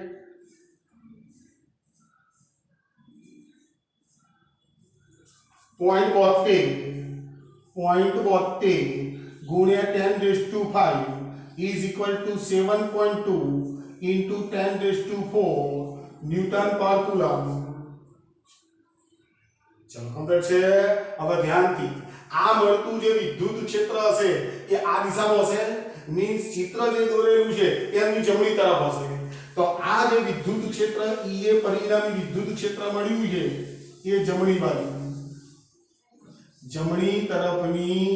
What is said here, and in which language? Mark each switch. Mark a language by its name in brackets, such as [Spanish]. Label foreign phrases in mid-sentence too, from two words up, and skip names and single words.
[English] पॉइंट 72 गुणिया 10 raised to 5 is equal to 7.2 into 10 raised to 4 newton per coulomb [Gujarati] चलो कंप्लीट છે હવે ધ્યાનથી આ મળતું જે વિદ્યુત ક્ષેત્ર હશે એ આ દિશામાં હશે मीन्स चित्र જે દોરેલું છે એની જમણી તરફ હશે તો આ જે વિદ્યુત ક્ષેત્ર EA પરિણામી વિદ્યુત ક્ષેત્ર મળ્યું છે એ જમણી બાજુ જમણી તરફની